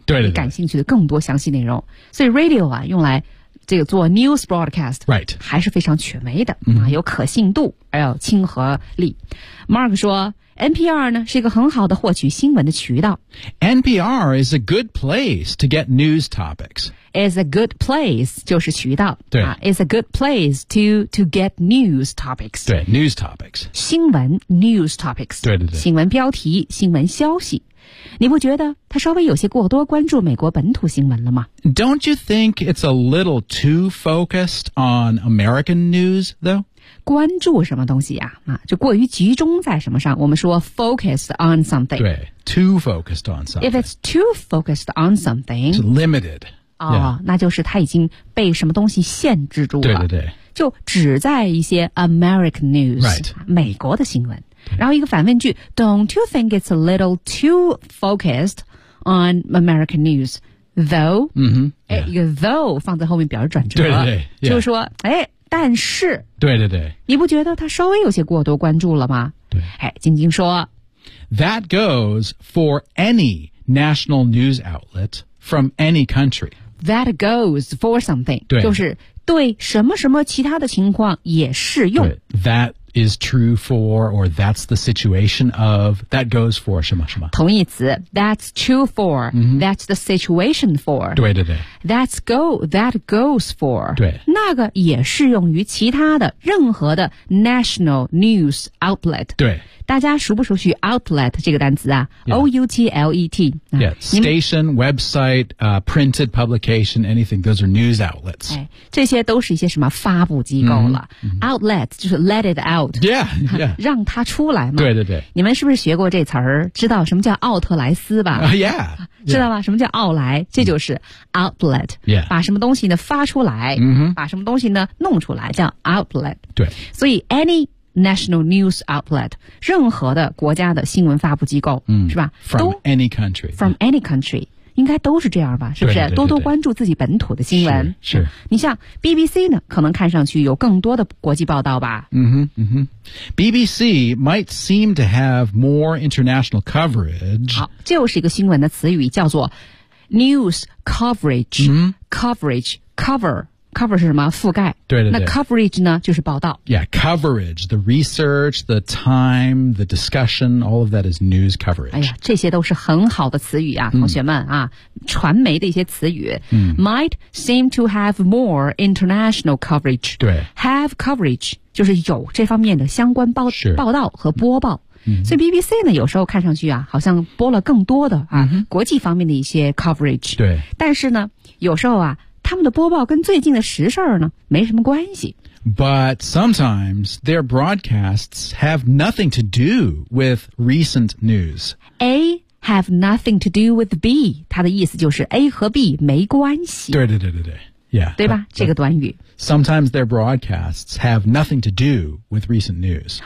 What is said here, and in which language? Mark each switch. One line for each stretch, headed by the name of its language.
Chinese: 对你感兴趣的更多详细内容所以 radio 啊用来这个做
English: news broadcast、 right.
Chinese: 还是非常权威的、有可信度还有亲和力 Mark 说NPR 呢是一个很好的获取新闻的渠道。
English: NPR is a good place to get news topics. Is a good place
Chinese: 就是渠道。对。
English: Is a good place to get news topics. 对 ,news topics. 新闻 ,news topics.
Chinese: 对。新闻标题新闻消息。你不觉得他稍微有些过多关注美国本土新闻了吗
English: ?Don't you think it's a little too focused on American news, though?
Chinese: 关注什么东西呀、啊？就过于集中在什么上？我们说
English: focused on something。对 ，too focused on something。 If it's too focused on something, it's limited.
Chinese: 那就是它已经被什么东西限制住了。对。就只在一些
English: American news、 right.
Chinese: 美国的新闻。然后一个反问句
English: ：Don't you think it's a little too focused on American news, though？
Chinese: 一个 though 放在后面表示转折。对。
English: Yeah.
Chinese: 就是说，但是对你不觉得他稍微有些过多关注了吗对晶晶说
English: That goes for any national news outlet from any country That goes for something
Chinese: 对就是对什么什么其他的情况也适用
English: That is true for or that's the situation of That goes for
Chinese: 什么什么同义词
English: That's true for、That's the situation for
Chinese: 对
English: That goes for
Chinese: 对那个也适用于其他的任何的
English: national news outlet
Chinese: 对大家熟不熟悉 outlet 这个单词啊、O-U-T-L-E-T
English: Yeah, station, website,、printed publication, anything Those are news outlets、
Chinese: 这些都是一些什么发布机构了、Outlet 就是 let it out
English: Yeah, yeah
Chinese: 让它出来嘛对你们是不是学过这词儿知道什么叫奥特莱斯吧、
English: Yeah
Chinese: 知道吧什么叫奥莱这就是 outlet、把什么东西呢发出来、把什么东西呢弄出来叫 outlet 对所以
English: any national news outlet
Chinese: 任何的国家的新闻发布机构、是吧
English: from
Chinese: any country 应该都是这样吧是不是多多关注自己本土的新闻是你像 BBC 呢可能看上去有更多的国际报道吧
English: BBC might seem to have more international coverage
Chinese: 好就是一个新闻的词语叫做 news coverage、cover 是什么覆盖对那 coverage 呢就是报道
English: yeah coverage the research the time the discussion all of that is news coverage
Chinese: 哎呀这些都是很好的词语啊、同学们啊传媒的一些词语、
English: might seem to have more international coverage
Chinese: 对 have coverage 就是有这方面的相关 报道和播报所以 BBC 呢有时候看上去啊好像播了更多的啊、国际方面的一些 coverage 对但是呢有时候啊他们的播报跟最近的时事呢没什么关系。
English: But sometimes their broadcasts have nothing to do with recent news. A have nothing to do with B.
Chinese: 它的意思就是 A 和 B 没关系。对。
English: Yeah,
Chinese: 对吧这个短语。
English: Sometimes their broadcasts have nothing to do with recent news.